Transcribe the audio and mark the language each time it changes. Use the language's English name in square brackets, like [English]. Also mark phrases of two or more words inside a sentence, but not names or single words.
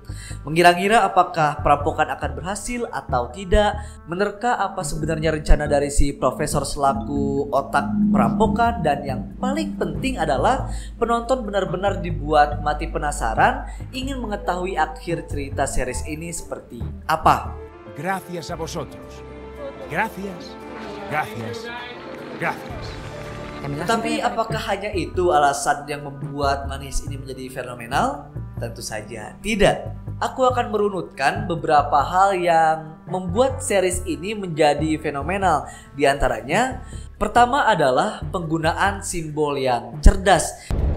[Indonesian] Mengira-ngira apakah perampokan akan berhasil atau tidak? Menerka apa sebenarnya rencana dari si profesor selaku otak perampokan? Dan yang paling penting adalah penonton benar-benar dibuat mati penasaran, ingin mengetahui akhir cerita series ini seperti apa. [Spanish] Gracias a vosotros. Gracias, gracias, gracias. [Indonesian] Tetapi apakah hanya itu alasan yang membuat Money Heist ini menjadi fenomenal? Tentu saja tidak. Aku akan merunutkan beberapa hal yang membuat series ini menjadi fenomenal. Di antaranya, pertama adalah penggunaan simbol yang cerdas.